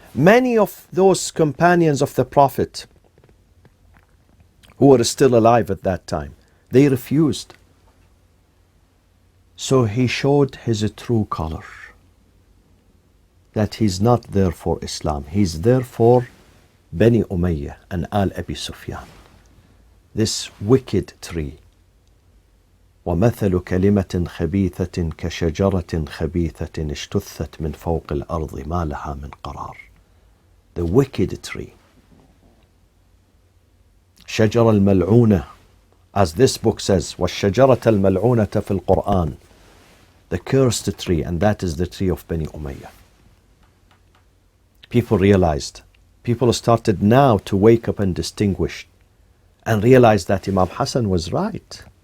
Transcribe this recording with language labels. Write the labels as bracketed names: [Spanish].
[English] Many of those companions of the Prophet who were still alive at that time, they refused. So he showed his true color, that he's not there for Islam, he's there for Bani Umayyah and Abi Sufyan, this wicked tree. [Arabic] ومثل كلمة خبيثة كشجرة خبيثة اجتثت من فوق الأرض ما لها من قرار. [English] The wicked tree. [Arabic] شجرة الملعونة, [English] as this book says, [Arabic] والشجرة الملعونة في القرآن, [English] the cursed tree, and that is the tree of Bani Umayyah. People realized, people started now to wake up and distinguish and realize that Imam Hasan was right.